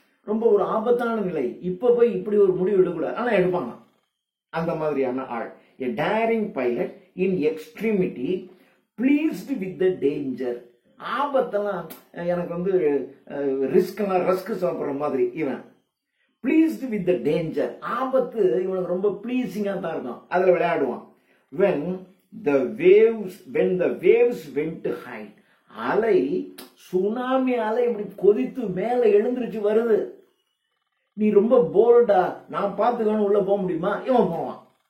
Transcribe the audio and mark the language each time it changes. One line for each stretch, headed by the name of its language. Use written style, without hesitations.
Tamil: ரொம்ப ஒரு ஆபத்தான நிலை, இப்ப போய் இப்படி ஒரு முடிவு எடுக்கூடாது, ஆனா எடுப்பாங்க. அந்த மாதிரியான ஆள்.
English: a daring pilot in extremity pleased with the danger.
Tamil: ஆபத்தெல்லாம் எனக்கு வந்து ரஸ்க் சாப்பிட்ற மாதிரி இவன்.
English: pleased with the danger,
Tamil: ஆபத்து இவனுக்கு ரொம்ப ப்ளீசிங்கா தான் இருக்கும், அதுல விளையாடுவான்.
English: when the waves went to hide,
Tamil: அலை சுனாமி அலை இப்படி கொதித்து மேல எழுந்திருச்சு வருது, நீ ரொம்ப போல்டா நான் பார்த்துக்கணும் உள்ள போக முடியுமா, இவன் போவான்.